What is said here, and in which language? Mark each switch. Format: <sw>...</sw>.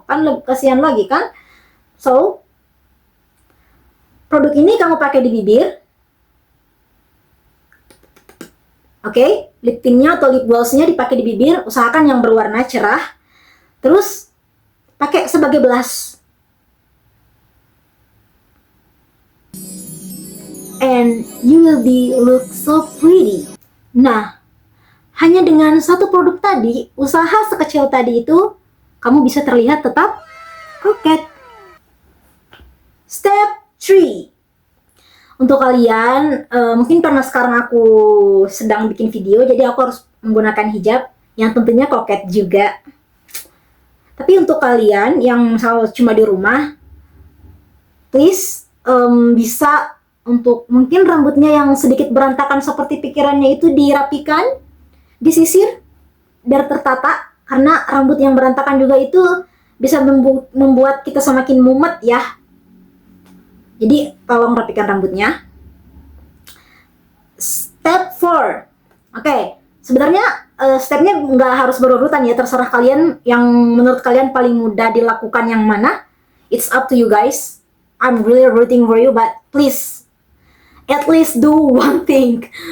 <id>Kan kasihan lagi kan? So, produk ini kamu pakai di bibir. Oke, lip tintnya atau lip glossnya dipakai di bibir. Usahakan yang berwarna cerah. Terus pakai sebagai blush.</id> <en>And you will look so pretty.</en> <id>Nah, hanya dengan 1 produk tadi, usaha sekecil tadi itu, kamu bisa terlihat tetap koket. Step 3. Untuk kalian, mungkin karena sekarang aku sedang bikin video, jadi aku harus menggunakan hijab, yang tentunya koket juga. Tapi untuk kalian yang misal cuma di rumah, please bisa untuk mungkin rambutnya yang sedikit berantakan seperti pikirannya itu dirapikan, disisir biar tertata, karena rambut yang berantakan juga itu bisa membuat kita semakin mumet ya. Jadi tolong rapikan rambutnya. Step 4. Oke, sebenarnya stepnya nggak harus berurutan ya, terserah kalian yang menurut kalian paling mudah dilakukan yang mana.</id> <en>It's up to you guys. I'm really rooting for you, but please at least do one thing.</en>